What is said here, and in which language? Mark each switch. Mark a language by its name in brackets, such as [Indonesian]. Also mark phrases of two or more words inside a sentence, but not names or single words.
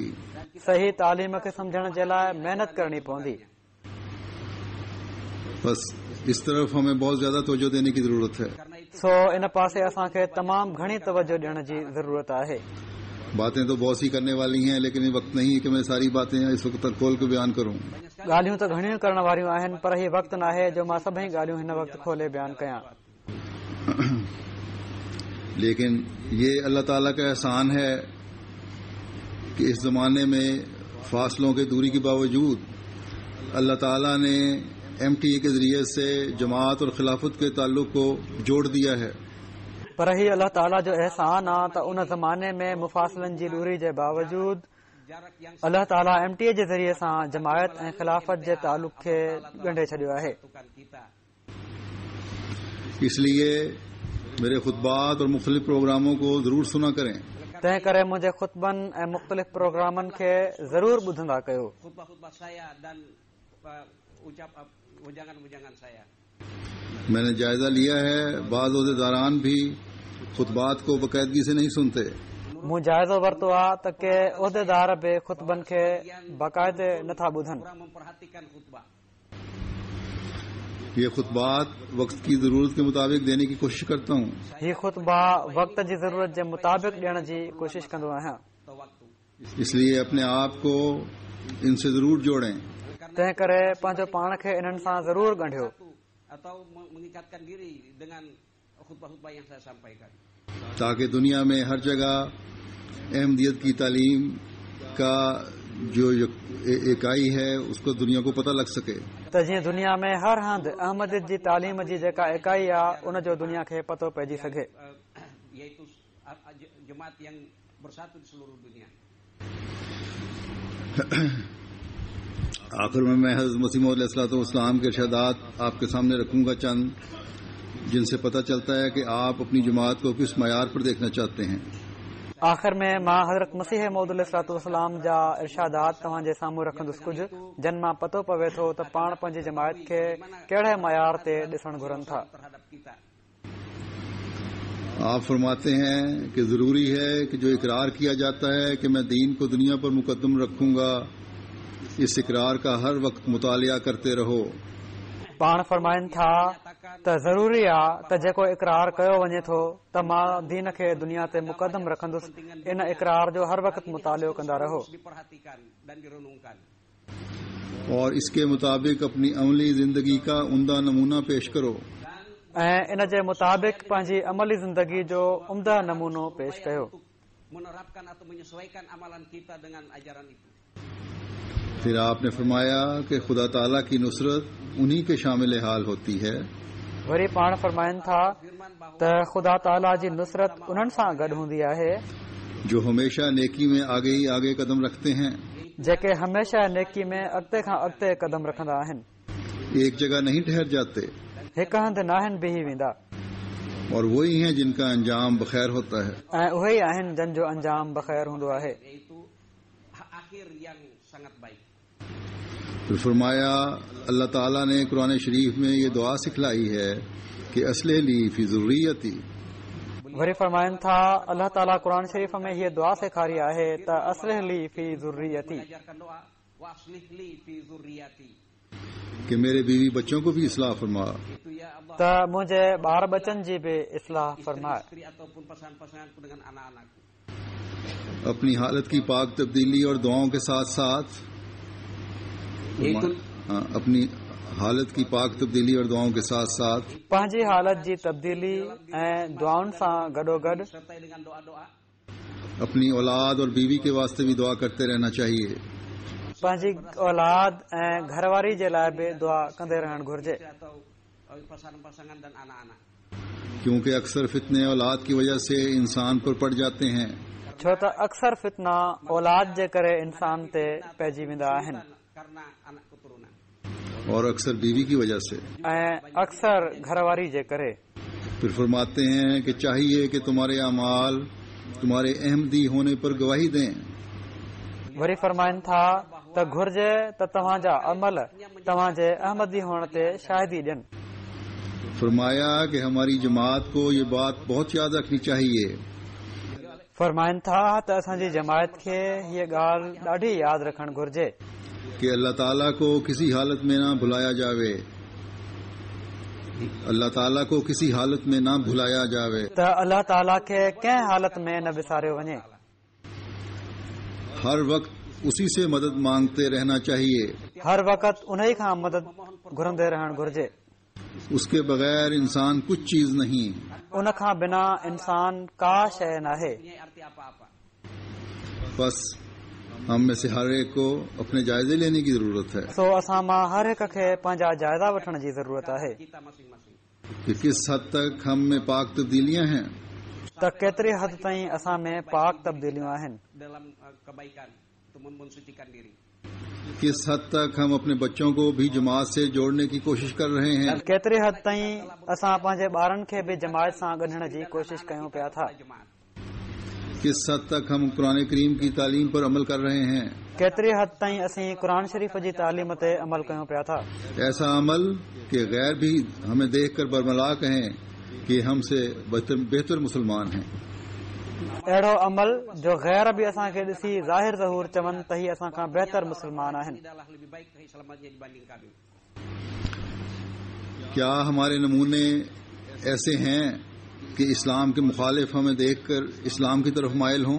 [Sindhi] सही तालीम खे सम्झण जे लाइ महिनत करणी पवंदी। [Urdu] بس اس طرف ہمیں بہت زیادہ توجہ دینے کی ضرورت ہے. [Sindhi] सो इन पासे असांखे तमामु घणी तवजो ॾियण जी ज़रूरत आहे। [Urdu] باتیں تو بہت سی کرنے والی ہیں، لیکن یہ وقت نہیں ہے کہ میں ساری باتیں اس وقت تک کھول کے بیان کروں. [Sindhi] ॻाल्हियूं त घणियूं करण वारियूं आहिनि, पर हीउ वक़्तु न आहे जो मां सभई ॻाल्हियूं हिन वक़्तु खोले बयानु कयां। [Urdu] لیکن یہ اللہ تعالیٰ کا احسان ہے کہ اس زمانے میں فاصلوں کے دوری کے باوجود اللہ تعالیٰ نے MTA کے ذریعے سے جماعت اور خلافت کے تعلق کو جوڑ دیا ہے. [Sindhi] पर हीउ अल्लाह ताला जो एहसान आहे त उन ज़माने में मुफ़ासिलनि जी दूरी जे बावजूद [Indonesian] Jarak yang [Sindhi] अल्लाह ताला MTA जे ज़रिए सां जमायत ऐं खिलाफ़त जे तालुक़ खे ॻंढे छॾियो आहे। [Indonesian] satukan kita. [Urdu] اس لیے میرے خطبات اور مختلف پروگراموں کو ضرور سنا کریں. [Sindhi] तंहिं करे मुंहिंजे ख़ुतबनि ऐं मुख़्तलिफ़ प्रोग्रामनि खे ज़रूर ॿुधंदा कयो। [Indonesian] Khutbah-khutbah saya dan ujangan-ujangan saya. [Urdu] میں نے جائزہ لیا ہے، بعض عہدیداران بھی خطبات کو باقاعدگی سے نہیں سنتے. [Sindhi] मूं जाइज़ो वरितो आहे त के उहिदेदार बि ख़ुतबनि खे बाक़ाइदे नथा ॿुधनि। [Indonesian] Kurang memperhatikan khutbah. [Urdu] یہ خطبات وقت کی ضرورت کے مطابق دینے کی کوشش کرتا ہوں. [Sindhi] हीउ ख़ुतबा वक़्त जी ज़रूरत जे मुताबिक़ ॾियण जी कोशिश कंदो आहियां। [Indonesian] Atau waktu. [Urdu] اس لیے اپنے آپ کو ان سے ضرور جوڑیں [Sindhi] तंहिं करे पंहिंजो पाण खे इन्हनि सां ज़रूर ॻंढियो [Indonesian] Atau mengikatkan diri dengan khutbah-khutbah yang saya sampaikan. [Urdu] تاکہ دنیا میں ہر جگہ احمدیت کی تعلیم کا جو اکائی ہے اس کو دنیا کو پتا لگ سکے. [Sindhi] त जीअं दुनिया में हर हंधि अहमदियत जी तालीम जी जेका इकाई आहे उन जो दुनिया खे पतो पइजी सघे। [Indonesian] Yaitu jemaat yang bersatu di seluruh dunia. [Urdu] آخر میں میں حضرت مسیح موعود علیہ السلام کے ارشادات آپ کے سامنے رکھوں گا، چند جن سے پتا چلتا ہے کہ آپ اپنی جماعت کو کس معیار پر دیکھنا چاہتے ہیں. [Sindhi] आख़िर में मां हज़रत मसीह मौऊद अलैहिस्सलाम जा इरशादात तव्हांजे साम्हूं रखंदुसि, कुझु जिन मां पतो पवे थो त पाण पंहिंजी जमायत खे कहिड़े मयार ते ॾिसणु घुरनि था। [Indonesian] Terhadap kita. [Urdu] آپ فرماتے ہیں کہ ضروری ہے کہ جو اقرار کیا جاتا ہے کہ میں دین کو دنیا پر مقدم رکھوں گا، اس اقرار کا ہر وقت مطالعہ کرتے رہو. [Sindhi] पाण फरमाइनि था त ज़रूरी आहे त जेको इक़रार कयो वञे थो त मां दीन खे दुनिया ते मुक़दम रखंदुसि, इन इक़रार जो हर वक़्त मुतालियो कंदा रहो [Indonesian] diperhatikan dan direnungkan. [Urdu] اور اس کے مطابق اپنی عملی زندگی کا عمدہ نمونہ پیش کرو. [Sindhi] ऐं इन जे मुताबिक़ पंहिंजी अमली ज़िंदगी जो उम्दा नमूनो पेश कयो। [Indonesian] Menerapkan atau menyesuaikan amalan kita dengan ajaran itu. [Urdu] پھر آپ نے فرمایا کہ خدا تعالیٰ کی نصرت انہی کے شامل حال ہوتی ہے [Sindhi] वरी पाण फरमाइनि था त ख़ुदा ताला जी नुसरत उन्हनि सां गॾु हूंदी आहे [Urdu] جو ہمیشہ نیکی میں آگے ہی آگے قدم رکھتے ہیں, [Sindhi] जेके हमेशा नेकी में अॻिते खां अॻिते कदम रखंदा आहिनि, [Urdu] ایک جگہ نہیں ٹھہر جاتے, [Sindhi] हिक हंधि नाहिनि बीही वेंदा, [Urdu] اور وہی ہیں جن کا انجام بخیر ہوتا ہے. [Sindhi] ऐं उहे ई आहिनि जन जो अंजाम बख़ैर हूंदो आहे। [Indonesian] Yaitu akhir yang sangat baik. [Urdu] پھر فرمایا اللہ تعالیٰ نے قرآن شریف میں یہ دعا سکھلائی ہے کہ [Arabic] أصلح لي في ذريتي. [Sindhi] वरी फरमाइनि था अल्लाह ताला क़ुर शरीफ़ में हीअ दुआ सेखारी आहे त [Arabic] أصلح لي في ذريتي, [Indonesian] Ajarkan doa [Arabic] وأصلح لي في ذريتي. [Urdu] کہ میرے بیوی بچوں کو بھی اصلاح فرما, [Indonesian] Itu ya Allah. [Sindhi] त मुंहिंजे ॿार बचनि जी बि इस्लाह फरमाए, [Indonesian] Istri ataupun pasangan-pasanganku dengan anak-anakku. [Urdu] اپنی حالت کی پاک تبدیلی اور دعاؤں کے ساتھ ساتھ اپنی حالت کی پاک تبدیلی اور دعاؤں کے ساتھ ساتھ [Sindhi] पंहिंजी हालत जी तब्दीली ऐं दुआउनि सां गॾोगॾु [Indonesian] Sertai dengan doa-doa. [Urdu] اپنی اولاد اور بیوی کے واسطے بھی دعا کرتے رہنا چاہیے, [Sindhi] पंहिंजी औलाद ऐं घरवारी जे लाइ बि दुआ कंदे रहणु घुर्जे, [Indonesian] Atau pasangan-pasangan dan anak-anak. [Urdu] کیونکہ اکثر فتنے اولاد کی وجہ سے انسان پر پڑ جاتے ہیں. [Sindhi] छो त अक्सर फितना औलाद जे करे इंसान ते पइजी वेंदा आहिनि [Indonesian] Karena anak keturunan. [Urdu] اور اکثر بیوی کی وجہ سے. [Sindhi] ऐं अक्सर घरवारी जे करे। [Urdu] پھر فرماتے ہیں کہ چاہیے کہ تمہارے اعمال تمہارے احمدی ہونے پر گواہی دیں. [Sindhi] वरी फरमाइनि था त घुर्जे त तव्हांजा अमल तव्हांजे अहमदी हुअण ते शाहिदी ॾियनि। [Urdu] فرمایا کہ ہماری جماعت کو یہ بات بہت یاد رکھنی چاہیے [Sindhi] फरमाइनि था त असांजी जमायत खे हीअ ॻाल्हि ॾाढी यादि रखणु घुर्जे [Urdu] کہ اللہ تعالیٰ کو کسی حالت میں نہ بھلایا جاوے، اللہ تعالیٰ کو کسی حالت میں نہ بھلایا جاوے. [Sindhi] त अल्लाह ताला खे कंहिं हालत में न विसारियो वञे। [Urdu] ہر وقت اسی سے مدد مانگتے رہنا چاہیے, [Sindhi] हर वक़्त उन ई खां मदद घुरंदे रहणु घुर्जे। [Urdu] اس کے بغیر انسان کچھ چیز نہیں. [Sindhi] उन खां बिना इंसान का शइ नाहे। [Indonesian] Punya arti apa-apa. [Urdu] بس ہم میں سے ہر ایک کو اپنے جائزے لینے کی ضرورت ہے [Sindhi] सो असां मां हर हिक खे पंहिंजा जाइज़ा वठण जी ज़रूरत आहे [Indonesian] Kita masing-masing. [Urdu] کہ کس حد تک ہم میں پاک تبدیلیاں ہیں, [Sindhi] त केतिरी हद ताईं असां में पाक तब्दीलियूं आहिनि, [Indonesian] Dalam kebaikan untuk mensucikan diri. [Urdu] کس حد تک ہم اپنے بچوں کو بھی جماعت سے جوڑنے کی کوشش کر رہے ہیں, [Sindhi] केतिरी हद ताईं असां पंहिंजे ॿारनि खे बि जमायत सां ॻंढण जी कोशिश कयूं पिया था, [Indonesian] Jemaat. [Urdu] کس حد تک ہم قرآن کریم کی تعلیم پر عمل کر رہے ہیں. [Sindhi] केतिरी हद ताईं असीं क़ुर शरीफ़ जी तालीम ते अमल कयूं पिया था। [Urdu] ایسا عمل کہ غیر بھی ہمیں دیکھ کر برملا کہیں کہ ہم سے بہتر مسلمان ہیں. [Sindhi] अहिड़ो अमल जो गैर बि असांखे ॾिसी ज़ाहिर ज़हूर चवनि त हीअ असां खां बहितर मुस्लमान आहिनि। [Indonesian] Tidaklah lebih baik keislamannya dibanding kami. [Urdu] کیا ہمارے نمونے ایسے ہیں کہ اسلام کے مخالف ہمیں دیکھ کر اسلام کی طرف مائل ہوں?